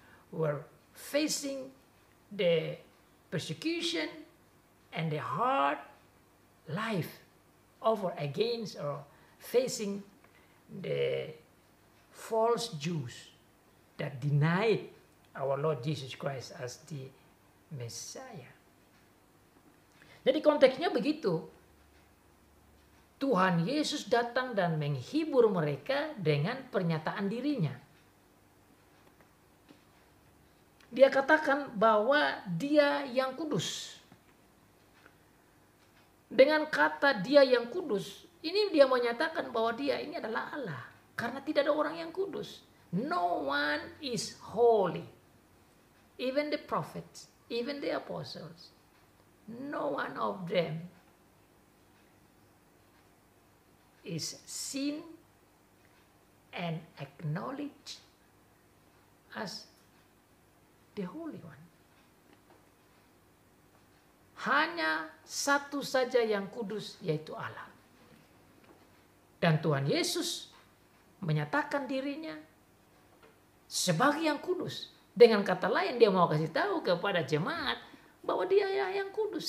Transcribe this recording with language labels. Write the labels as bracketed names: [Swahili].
[English] were facing the persecution and the hard life over against or facing the false Jews that denied our Lord Jesus Christ as the Messiah. [Indonesian] Jadi konteksnya begitu. Tuhan Yesus datang dan menghibur mereka dengan pernyataan dirinya. Dia katakan bahwa dia yang kudus. Dengan kata dia yang kudus, ini dia menyatakan bahwa dia ini adalah Allah. Karena tidak ada orang yang kudus. [English] No one is holy. Even the prophets, even the apostles, no one of them is seen and acknowledged as the Holy One. [Indonesian] Hanya satu saja yang kudus, yaitu Allah. Dan Tuhan Yesus menyatakan dirinya sebagai yang kudus. Dengan kata lain, dia mau kasih tahu kepada jemaat bahwa dia yang kudus.